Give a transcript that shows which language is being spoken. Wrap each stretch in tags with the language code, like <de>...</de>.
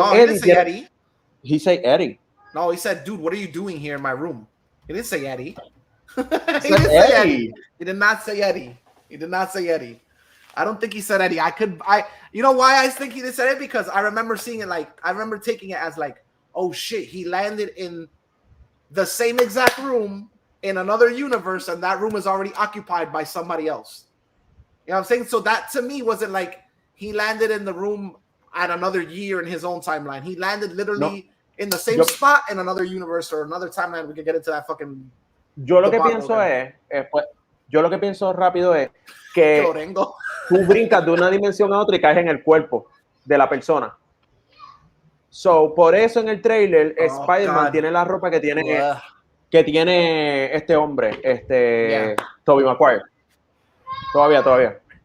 <en>no, Eddie. He said Eddie. No, he said, dude, what are you doing here in my room? He didn't say Eddie. He didn't say Eddie. He did not say Eddie. He did not say Eddie. I don't think he said Eddie. You know why I think he didn't say it? Because I remember seeing it I remember taking it as like, oh shit, he landed in the same exact room in another universe, and that room is already occupied by somebody else. You know what I'm saying? So that to me wasn't like he landed in the room at another year in his own timeline. He landed literally in the same spot in another universe or another timeline. We could get into that fucking.</en> <es>Yo lo que pienso rápido es que tú brincas de una dimensión a otra y caes en el cuerpo de la persona. So, por eso en el trailer Spider-Man tiene la ropa que tiene este hombre, Tobey Maguire. Todavía.</es>